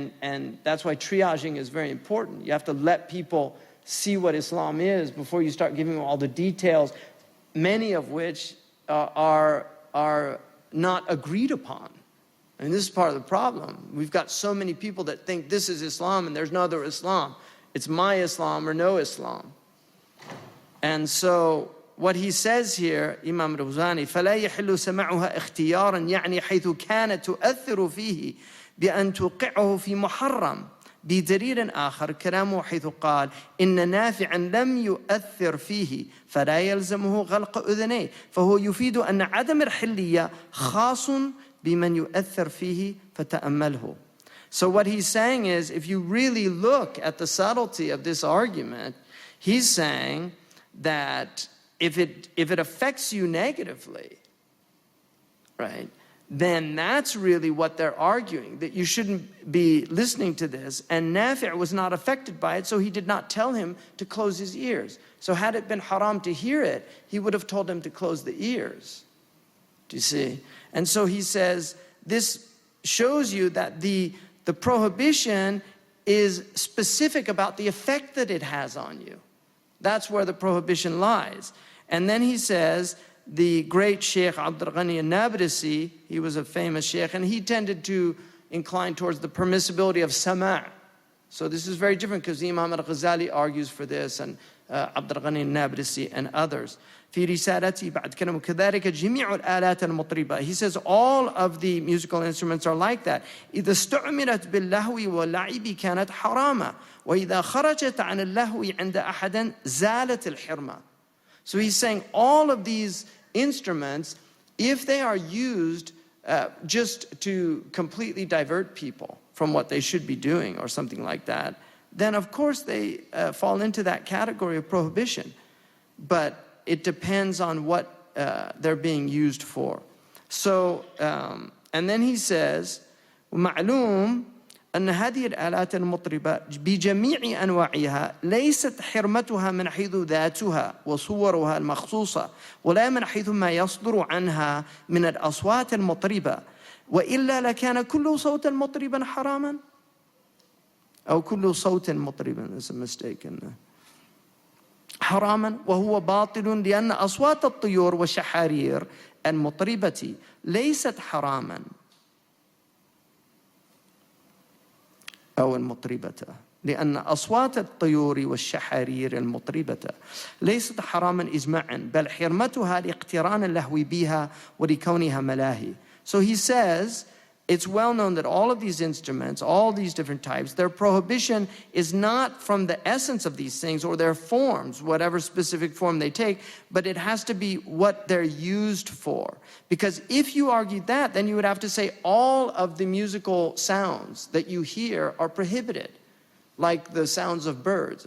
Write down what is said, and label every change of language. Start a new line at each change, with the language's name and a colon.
English: And that's why triaging is very important. You have to let people see what Islam is before you start giving them all the details, many of which are not agreed upon. And this is part of the problem. We've got so many people that think this is Islam and there's no other Islam. It's my Islam or no Islam. And so what he says here, Imam al-Wazani,
Arabic: فَلَا يَحِلُّ سَمَعُهَا اخْتِيارًا يَعْنِي حَيْثُ كَانَتْ تُؤَثِّرُ فِيهِ بأن توقعه في محرم بدليل آخر كلامه حيث قال إن نافعا لم يؤثر فيه فلا يلزمه غلق أذنيه فهو يفيد أن عدم الحلية خاص بمن يؤثر فيه فتأمله.
English: So what he's saying is, if you really look at the subtlety of this argument, he's saying that if it affects you negatively, right, then that's really what they're arguing, that you shouldn't be listening to this. And Nafi' was not affected by it, so he did not tell him to close his ears. So had it been haram to hear it, he would have told him to close the ears. Do you see? And so he says, this shows you that the prohibition is specific about the effect that it has on you. That's where the prohibition lies. And then he says, the great Shaykh Abdul Ghani al-Nablusi, he was a famous Shaykh, and he tended to incline towards the permissibility of sama', So this is very different because Imam al-Ghazali argues for this, and Abd al-Ghani al-Nablisi and others.
Arabic: في رسالتي بعد كلام كذلك جميع الآلات المطربة.
English: He says all of the musical instruments are like that.
Arabic: إذا استعملت باللهو واللعب كانت حراما وإذا خرجت عن اللهو عند أحد زالت الحرمة.
English: So he's saying all of these instruments, if they are used just to completely divert people from what they should be doing or something like that, then of course they fall into that category of prohibition. But it depends on what they're being used for. So, and then he says,
Arabic: ومعلوم أن هذه الآلات المطربة بجميع أنواعها ليست حرمتها من حيث ذاتها وصورها المخصوصة ولا من حيث ما يصدر عنها من الأصوات المطربة وإلا لكان كل صوت مطربا حراما أو كل صوت مطربا.
English: There's a mistake in there.
Arabic: حراما وهو باطل لأن أصوات الطيور والشحارير المطربة ليست حراما أو المطربة لأن أصوات الطيور والشحارير المطربة ليست حراما إجماعا بل حرمتها لاقتران اللهو بها ولكونها ملاهي.
English: So he says it's well known that all of these instruments, all these different types, their prohibition is not from the essence of these things or their forms, whatever specific form they take, but it has to be what they're used for. Because if you argued that, then you would have to say all of the musical sounds that you hear are prohibited, like the sounds of birds.